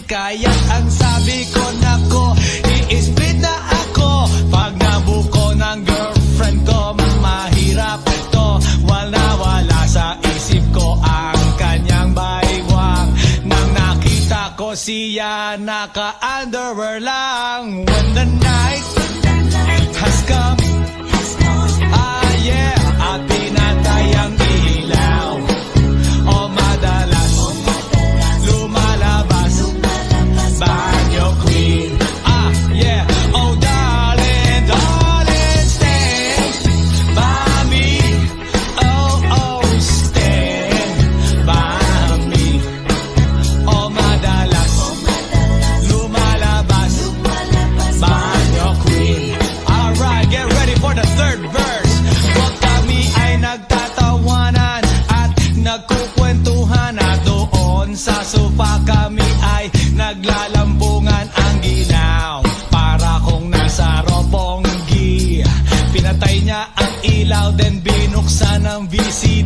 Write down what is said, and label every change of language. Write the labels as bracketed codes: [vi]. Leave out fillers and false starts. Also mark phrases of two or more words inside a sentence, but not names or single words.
[tl] Kaya ang sabi ko, nako, i-split na ako. Pag nabuko ng girlfriend ko, mahirap ito. Wala sa isip ko ang kanyang baywang. Nang nakita ko siya, naka-underwear lang. [en] When the night has come, yeah, [tl] at pinatay ang ilaw. O madalas lumalabas banyo queen. [en] Yeah, oh darling, darling, stand by me. Oh, stand by me. [tl] O madalas lumalabas banyo queen. [en] Alright, get ready for the third verse. [tl] Huwag kami ay nagtatawanan at nagkukwentuhan, na doon sa sofa kami ay naglalambungan. Ang ginaw para kung nasa Roppongi. Pinatay niya ang ilaw, then binuksan ang VCD.